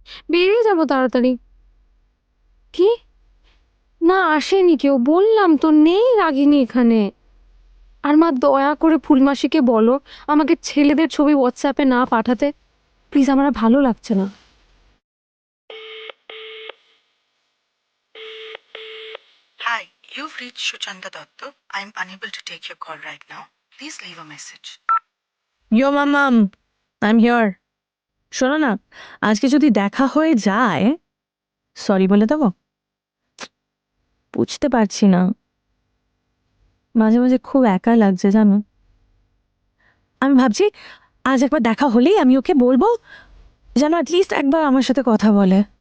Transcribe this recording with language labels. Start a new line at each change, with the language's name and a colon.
Bangla: বেরিয়ে যাবো তাড়াতাড়ি। কি? না আসেনি কেউ, বললাম তো নেই রাগিনী এখানে। আর মা দয়া করে ফুলমাসিকে বলো আমাকে ছেলেদের ছবি হোয়াটসঅ্যাপে না পাঠাতে, প্লিজ, আমার আর ভালো লাগছে না।
English: Hi, you've reached Shuchanda Dotto. I'm unable to take your call right now. Please leave a message. Yo মাম্মাম, I am here.
Bangla: শোনো না, আজকে যদি দেখা হয়ে যায়, সরি বলে দেবো? বুঝতে পারছি না, মাঝে মাঝে খুব একা লাগছে জানো। আমি ভাবছি আজ একবার দেখা হলেই আমি ওকে বলবো যেন অ্যাটলিস্ট একবার আমার সাথে কথা বলে।